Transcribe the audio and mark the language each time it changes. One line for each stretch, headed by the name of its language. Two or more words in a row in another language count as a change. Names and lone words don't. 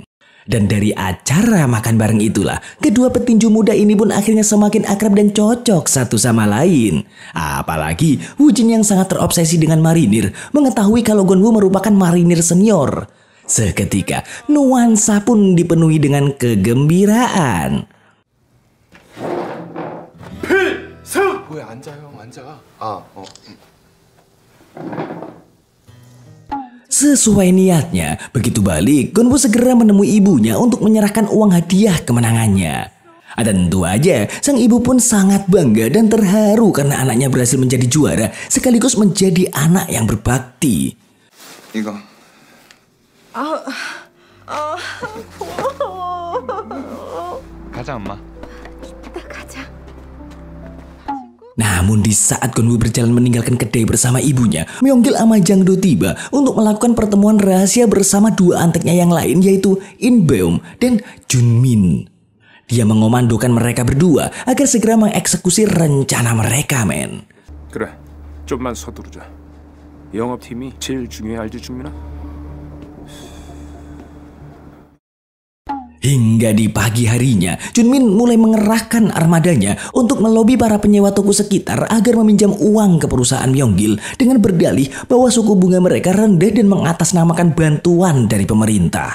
Indonesian: Dan dari acara makan bareng itulah, kedua petinju muda ini pun akhirnya semakin akrab dan cocok satu sama lain. Apalagi Woo-jin yang sangat terobsesi dengan marinir, mengetahui kalau Gonwoo merupakan marinir senior. Seketika, nuansa pun dipenuhi dengan kegembiraan.
Korean: 필승! 왜 앉아 형 앉아.
Indonesian: Sesuai niatnya, begitu balik, Gonwoo segera menemui ibunya untuk menyerahkan uang hadiah kemenangannya. Tentu aja, sang ibu pun sangat bangga dan terharu karena anaknya berhasil menjadi juara sekaligus menjadi anak yang berbakti.
Korean: 이거. 가자 엄마. 이따 가자.
Indonesian: Namun di saat Gonwoo berjalan meninggalkan kedai bersama ibunya, Myeonggil sama Jang-do tiba untuk melakukan pertemuan rahasia bersama dua anteknya yang lain yaitu In-beom dan Junmin. Dia mengomandokan mereka berdua agar segera mengeksekusi rencana mereka, men.
Korean: 그래, 좀만 서두르자. 영업팀이 제일 중요해, 알지 준민아?
Indonesian: Hingga di pagi harinya, Junmin mulai mengerahkan armadanya untuk melobi para penyewa toko sekitar agar meminjam uang ke perusahaan Myeonggil dengan berdalih bahwa suku bunga mereka rendah dan mengatasnamakan bantuan dari pemerintah.